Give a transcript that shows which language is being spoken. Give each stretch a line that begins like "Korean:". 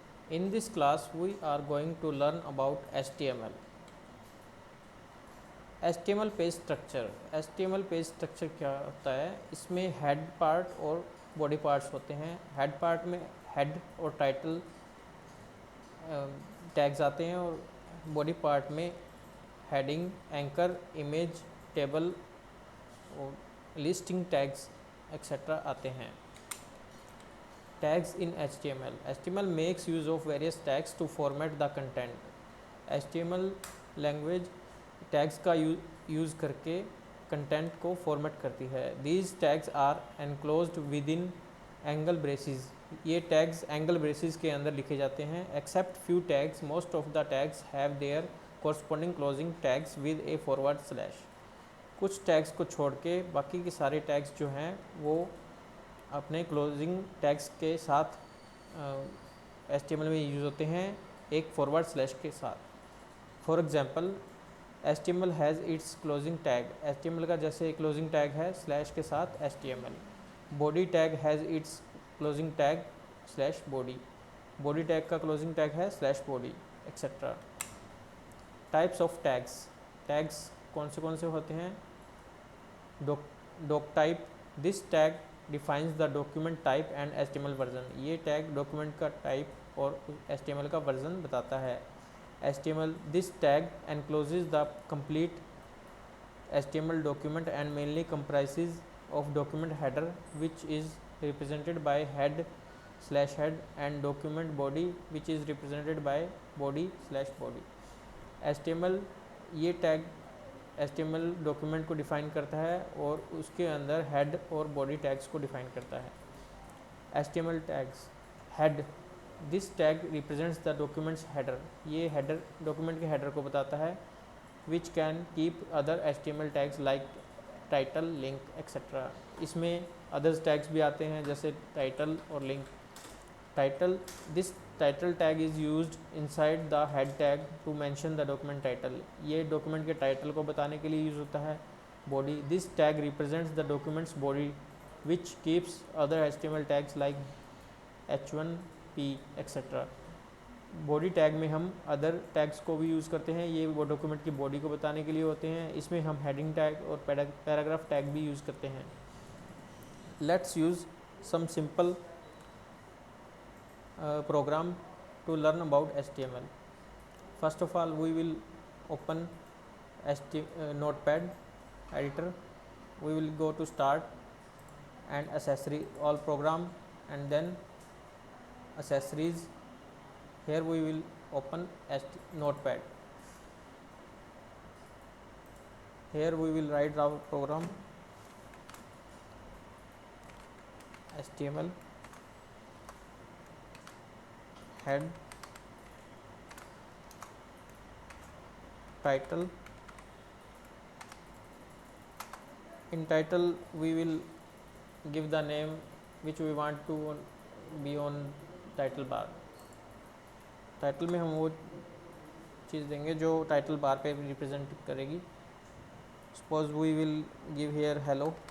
English: In this class, we are going to learn about HTML.
Hindi: HTML page structure. HTML page structure क्या होता है? इसमें head part और body parts होते हैं। हेड पार्ट में हेड और टाइटल टैग्स आते हैं और बॉडी पार्ट में हेडिंग, एंकर, इमेज, टेबल और लिस्टिंग टैग्स एक्सेट्रा आते हैं।
English: Tags in HTML. HTML makes use of various tags to format the content.
Hindi: HTML language tags का यूज़ करके कंटेंट को फॉर्मेट करती है।
English: These tags are enclosed within angle braces.
Hindi: ये tags angle braces के अंदर लिखे जाते हैं।
English: Except few tags, most of the tags have their corresponding closing tags with a forward slash.
Hindi: कुछ टैग्स को छोड़ के बाकी के सारे टैग्स जो हैं वो अपने क्लोजिंग टैग्स के साथ HTML में यूज़ होते हैं एक फॉरवर्ड स्लैश के साथ।
English: For example HTML has its closing tag.
Hindi: HTML का जैसे क्लोजिंग टैग है स्लैश के साथ HTML।
English: Body tag has its closing tag slash body.
Hindi: Body tag का क्लोजिंग टैग है slash body etcetera.
English: Types of tags.
Hindi: Tags कौन से होते हैं? Doc type.
English: This tag defines the document type and HTML version.
Hindi: ये tag document का type और HTML का वर्जन बताता है।
English: HTML this tag encloses the complete HTML document and mainly comprises of document header which is represented by head/head and document body which is represented by body/body।
Hindi: HTML ये tag HTML document को define करता है और उसके अंदर head और body tags को define करता है। HTML tags.
English: Head this tag represents the document's header.
Hindi: ये हेडर डॉक्यूमेंट के हेडर को बताता है।
English: Which can keep other HTML tags like title, link etcetera.
Hindi: इसमें अदर्स टैग्स भी आते हैं जैसे टाइटल और link.
English: Title this title tag is used inside the head tag to mention the document title.
Hindi: ये डॉक्यूमेंट के टाइटल को बताने के लिए यूज़ होता है।
English: Body this tag represents the document's body which keeps other HTML tags like H1P etcetera.
Hindi: Body tag में हम अदर टैग्स को भी यूज़ करते हैं। ये वो डॉक्यूमेंट की बॉडी को बताने के लिए होते हैं। इसमें हम हेडिंग टैग और पैराग्राफ टैग भी यूज़ करते हैं।
English: Let's use some simple program to learn about HTML. First of all, we will open Notepad editor. We will go to Start and Accessory, all program, and then Accessories. Here we will open Notepad. Here we will write our program HTML head, title. In title we will give the name which we want to be on title bar.
Hindi: Title में हम वो चीज़ देंगे जो title bar पे represent करेगी।
English: Suppose we will give here hello.